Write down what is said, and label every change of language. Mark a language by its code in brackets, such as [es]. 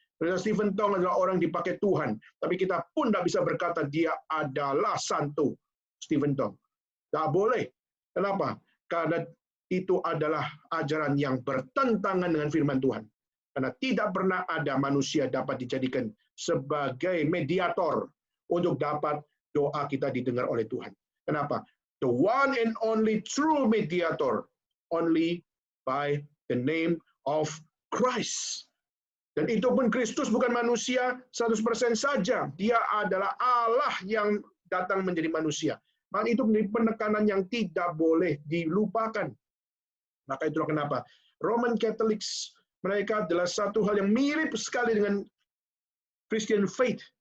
[id] Pendeta Stephen Tong adalah orang dipakai Tuhan. Tapi kita pun tidak bisa berkata dia adalah santo Stephen Tong. Tidak boleh. Kenapa? Karena itu adalah ajaran yang bertentangan dengan firman Tuhan. Karena tidak pernah ada manusia dapat dijadikan sebagai mediator untuk dapat doa kita didengar oleh Tuhan. Kenapa? [en] The one and only true mediator, only by the name of Christ. [id] Dan itu pun Kristus bukan manusia 100% saja. Dia adalah Allah yang datang menjadi manusia. Maka itu menjadi penekanan yang tidak boleh dilupakan. Maka itulah kenapa Roman Catholics, mereka adalah satu hal yang mirip sekali dengan Christian faith.